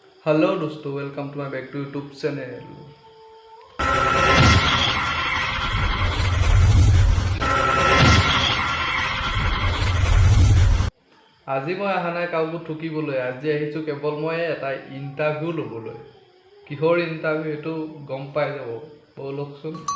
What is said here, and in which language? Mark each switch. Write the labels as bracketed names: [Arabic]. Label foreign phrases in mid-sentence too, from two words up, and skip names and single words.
[English] हेलो दोस्तों, welcome to my back to YouTube channel. [Assamese] আজি মই অহা নাই কাকো ঠকিবলৈ। আজি আহিছোঁ কেৱল মই এটা ইণ্টাৰভিউ ল'বলৈ। কিহৰ ইণ্টাৰভিউ এইটো গম পাই যাব, ব'লকচোন।